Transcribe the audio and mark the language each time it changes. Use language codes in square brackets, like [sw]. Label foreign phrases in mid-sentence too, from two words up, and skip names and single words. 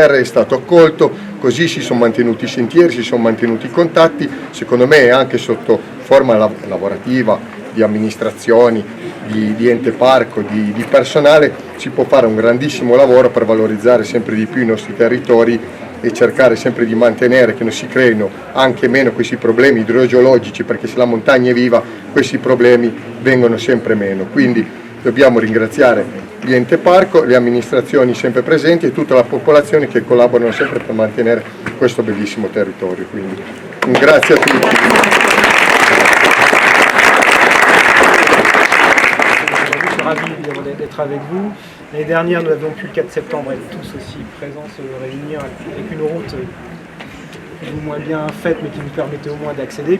[it] è stato accolto, così si sono mantenuti i sentieri, si sono mantenuti i contatti, secondo me anche sotto forma lavorativa, di amministrazioni, di ente parco, di personale, si può fare un grandissimo lavoro per valorizzare sempre di più i nostri territori e cercare sempre di mantenere che non si creino anche meno questi problemi idrogeologici, perché se la montagna è viva questi problemi vengono sempre meno. Quindi dobbiamo ringraziare gli ente parco, le amministrazioni sempre presenti e tutta la popolazione che collaborano sempre per mantenere questo bellissimo territorio. Quindi un grazie a tutti. [fr] Ravi évidemment d'être avec vous. L'année dernière, nous avions pu le 4 septembre être tous aussi présents, se réunir avec une route plus ou moins bien faite, mais qui nous permettait au moins d'accéder.